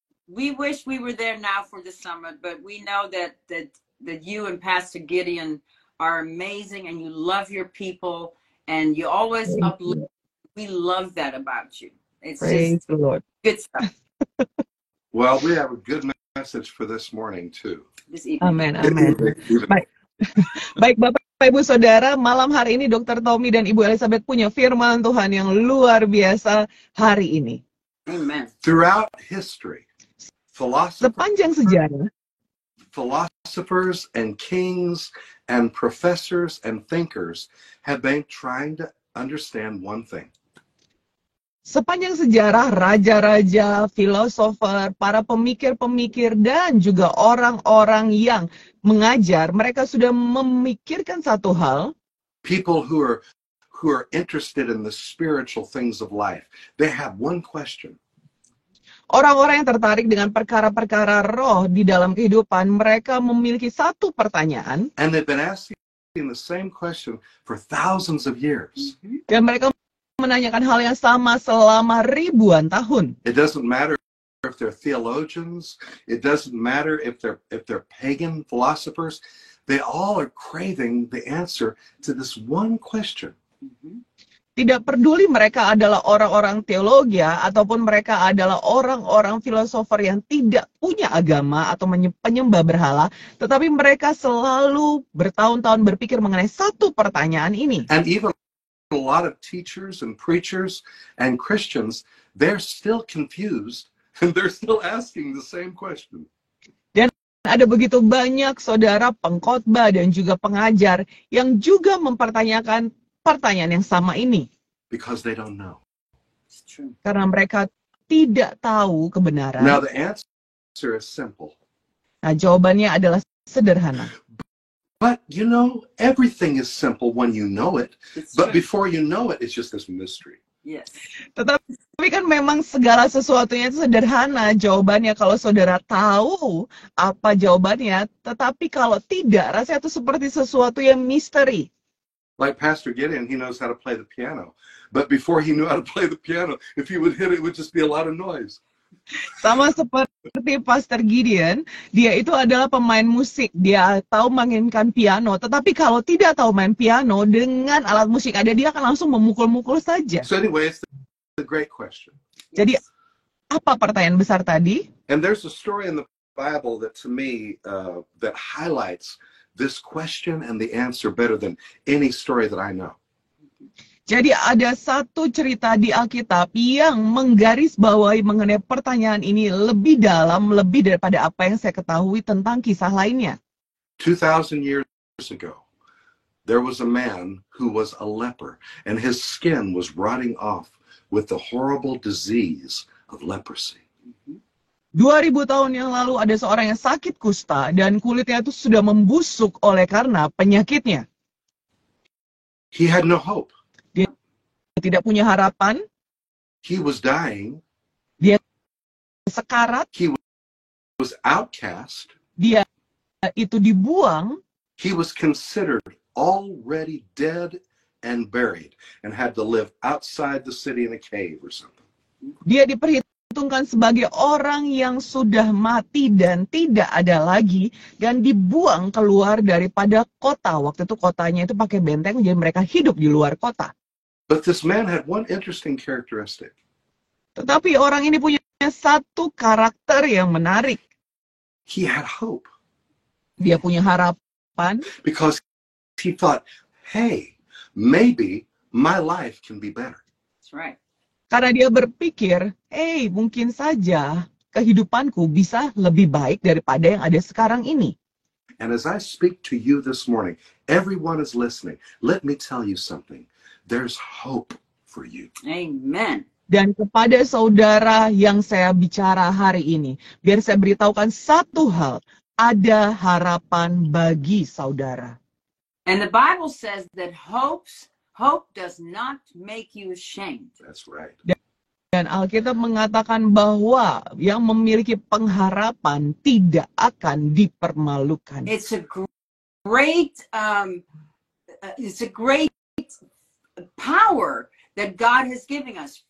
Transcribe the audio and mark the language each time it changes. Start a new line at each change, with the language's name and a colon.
English: we wish we were there now for the summit, but we know that you and Pastor Gideon are amazing, and you love your people, and you always uplift. We love that about you. It's Praise just the Lord. good stuff. Well, we have a good message for this morning too. This evening. Amen.
Indonesian: Baik Bapak Ibu Saudara, malam hari ini Dr. Tommy dan Ibu Elizabeth punya firman Tuhan yang luar biasa hari ini.
English: Amen. Throughout history,
Indonesian: Sepanjang sejarah,
English: philosophers and kings and professors and thinkers have been trying to understand one thing.
Indonesian: sepanjang sejarah raja-raja, filosofer, para pemikir-pemikir dan juga orang-orang yang mengajar, mereka sudah memikirkan satu hal.
English: People who are interested in the spiritual things of life, they have one question.
Indonesian: Orang-orang yang tertarik dengan perkara-perkara roh di dalam kehidupan, mereka memiliki satu pertanyaan.
English: And they've been asking the same question for thousands of years.
Indonesian: Dan mereka menanyakan hal yang sama selama ribuan tahun.
English: It doesn't matter if they're theologians, it doesn't matter if they're pagan philosophers, they all are craving the answer to this one question.
Indonesian: Tidak peduli mereka adalah orang-orang teologi ataupun mereka adalah orang-orang filosofer yang tidak punya agama atau penyembah berhala, tetapi mereka selalu bertahun-tahun berpikir mengenai satu pertanyaan ini.
English: And even a lot of teachers and preachers and Christians, they're still confused and they're still asking the same question.
Indonesian: Dan ada begitu banyak saudara pengkhotbah dan juga pengajar yang juga mempertanyakan pertanyaan yang sama ini.
English: Because they don't know. It's true.
Indonesian: Karena mereka tidak tahu kebenaran.
English: Now the answer is simple.
Indonesian: Nah, jawabannya adalah sederhana.
English: But you know, everything is simple when you know it. It's But true. before you know it, it's just this mystery. Yes.
Indonesian: Tetapi kan memang segala sesuatunya itu sederhana jawabannya kalau saudara tahu apa jawabannya. Tetapi kalau tidak, rasanya itu seperti sesuatu yang misteri.
English: Like Pastor Gideon, he knows how to play the piano. But before he knew how to play the piano, if he would hit it, it would just be a lot of noise.
Indonesian: Sama seperti Pastor Gideon, dia itu adalah pemain musik. Dia tahu mainkan piano. Tetapi kalau tidak tahu main piano, dengan alat musik ada, dia akan langsung memukul-mukul saja.
English: So anyway, it's a great question.
Indonesian: Jadi, apa pertanyaan besar tadi?
English: And there's a story in the Bible that to me, that highlights this question and the answer better than any story that I know.
Indonesian: Jadi ada satu cerita di Alkitab yang menggarisbawahi mengenai pertanyaan ini lebih dalam, lebih daripada apa yang saya ketahui tentang kisah lainnya.
English: 2,000 years ago, there was a man who was a leper, and his skin was rotting off with the horrible disease of leprosy.
Indonesian: 2000 tahun yang lalu ada seorang yang sakit kusta dan kulitnya itu sudah membusuk oleh karena penyakitnya.
English: He had no hope.
Indonesian: Dia tidak punya harapan,
English: He was dying.
Indonesian: dia sekarat,
English: He was outcast.
Indonesian: dia itu dibuang,
English: He was considered already dead and buried and had to live outside the city in a cave or something.
Indonesian: dia diperhitungkan sebagai orang yang sudah mati dan tidak ada lagi dan dibuang keluar daripada kota. Waktu itu kotanya itu pakai benteng, jadi mereka hidup di luar kota.
English: But this man had one interesting characteristic.
Indonesian: Tetapi orang ini punya satu karakter yang menarik.
English: He had hope
Indonesian: Dia punya harapan
English: because he thought, hey, maybe my life can be better. That's right.
Indonesian: karena dia berpikir, mungkin saja kehidupanku bisa lebih baik daripada yang ada sekarang ini.
English: And as I speak to you this morning, everyone is listening. Let me tell you something. There's hope for you. Amen.
Indonesian: Dan kepada saudara yang saya bicara hari ini, biar saya beritahukan satu hal, ada harapan bagi saudara.
English: And the Bible says that hope does not make you ashamed. That's right.
Indonesian: Dan Alkitab mengatakan bahwa yang memiliki pengharapan tidak akan dipermalukan.
English: It's a great power that God has given us.